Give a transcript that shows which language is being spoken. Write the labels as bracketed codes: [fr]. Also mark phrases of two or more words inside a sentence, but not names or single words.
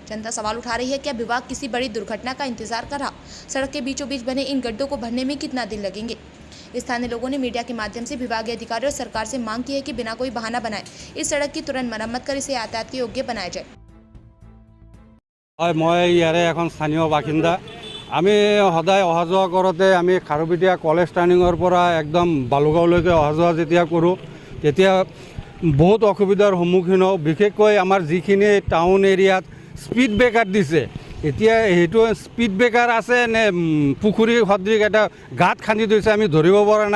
[hi] जनता सवाल उठा रही है, क्या विभाग किसी बड़ी दुर्घटना का इंतजार कर रहा? सड़क के बीचों बीच बने इन गड्ढों को भरने में कितना दिन लगेंगे? स्थानीय लोगों ने मीडिया के माध्यम से विभागीय अधिकारियों और सरकार से मांग की है कि बिना कोई बहाना बनाए इस सड़क की तुरंत मरम्मत कर इसे यातायात के योग्य बनाया जाए। [as] মই ইয়াৰে এখন স্থানীয় বাসিন্দা। আমি সদায় অহা যোৱা কৰোঁতে আমি খাৰুপেটীয়া [en] college turning [as] পৰা একদম বালুগাঁওলৈকে অহা যোৱা যেতিয়া কৰোঁ তেতিয়া বহুত অসুবিধাৰ সন্মুখীন হওঁ। বিশেষকৈ আমাৰ যিখিনি [en] town area speed breaker [as] দিছে, এতিয়া সেইটো [en] speed breaker [as] আছে নে পুখুৰী সদৃশ এটা গাঁত খান্দি থৈছে আমি ধৰিব পৰা নাই।